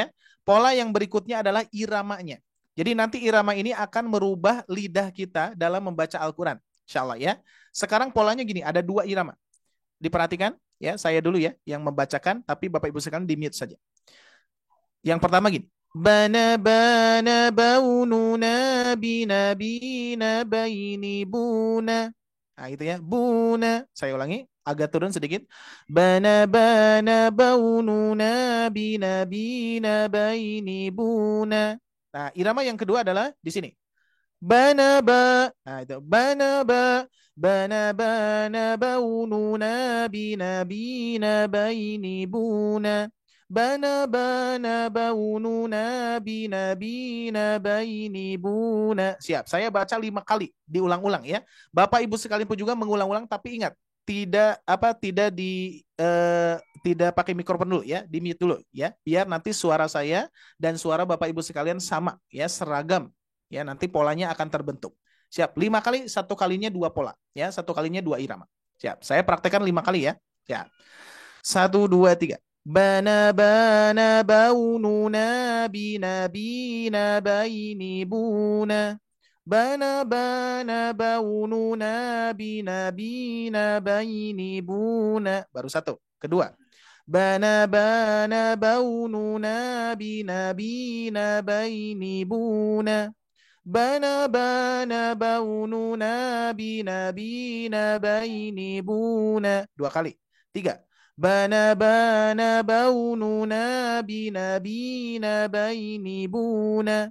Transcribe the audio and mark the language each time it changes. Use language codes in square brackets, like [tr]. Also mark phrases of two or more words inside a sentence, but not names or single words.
[id] Pola yang berikutnya adalah iramanya. Jadi nanti irama ini akan merubah lidah kita dalam membaca Al-Quran, [ar] إن شاء الله [id] ya. Sekarang polanya gini, ada 2 irama. Diperhatikan ya, saya dulu ya yang membacakan, tapi Bapak Ibu sekalian di mute saja. Yang pertama gini. Bana baununa bina baini buna. Nah itu ya, buna. Saya ulangi, agak turun sedikit. Bana baununa bina baini buna. Nah, irama yang kedua adalah di sini. Bana ba. Nah itu, bana baununa bina baini buna. Bana baununa bina baini buna. Siap, saya baca 5 kali, diulang-ulang ya. Bapak Ibu sekalian pun juga mengulang-ulang, tapi ingat, tidak pakai mikrofon dulu ya, di mute dulu ya, biar nanti suara saya dan suara Bapak Ibu sekalian sama ya, seragam ya, nanti polanya akan terbentuk. Siap, 5 kali, 1 kalinya 2 pola ya, 1 kalinya 2 irama. Siap, saya praktekkan 5 kali ya. Siap. 1, 2, 3. Bana baununa bina baini buna. Bana baununa bina baini buna. Baru 1. Kedua. Bana baununa bina baini buna. Bana baununa bina baini buna. 2 kali. 3. Bana baununa bina baini buna.